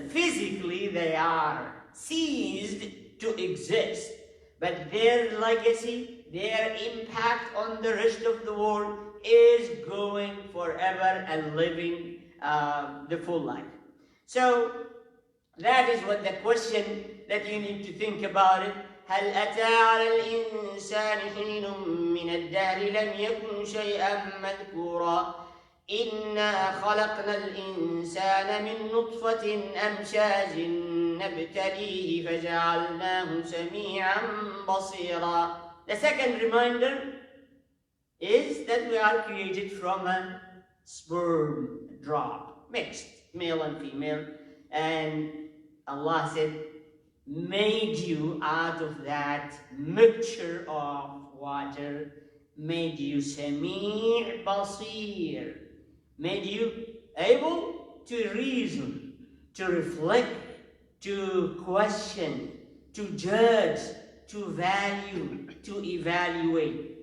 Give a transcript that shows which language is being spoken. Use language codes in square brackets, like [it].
[en] Physically, they are ceased to exist, but their legacy, their impact on the rest of the world is going forever and living the full life. So that is what the question that you need to think about it. [ar] هل أتى على الإنسان حين من الدهر لم يكن شيئا مذكورا إنا خلقنا الإنسان من نطفة أمشاج نبتليه فجعلناه سميعا بصيرا. [en] The second reminder is that we are created from a sperm drop, mixed, male and female, and Allah said, made you out of that mixture of water, made you Sami' Basir, made you able to reason, to reflect, to question, to judge, to value, to evaluate.